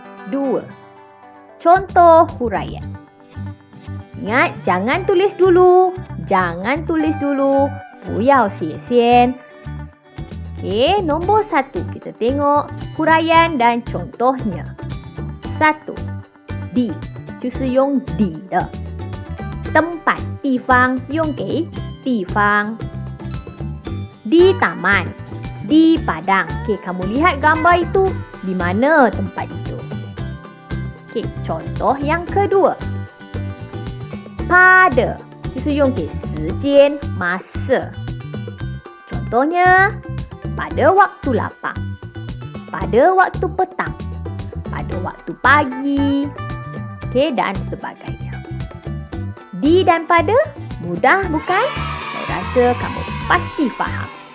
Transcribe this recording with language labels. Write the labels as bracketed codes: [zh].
[ms] 2. Contoh huraian. Ingat, jangan tulis dulu. Jangan tulis dulu. [zh] 不要写先. [ms] Nombor 1. Kita tengok huraian dan contohnya. [zh] 1. Di. 就是用di 的. Tempat, 地方用给地方. [ms] Di taman, di padang. Kamu lihat gambar itu, di mana tempat itu? Contoh yang kedua. Pada, [zh] 就是用给时间 [ms] masa. Contohnya, pada waktu lapang, pada waktu petang, pada waktu pagi, dan sebagainya. Di dan pada, mudah bukan? Saya rasa kamu pasti faham.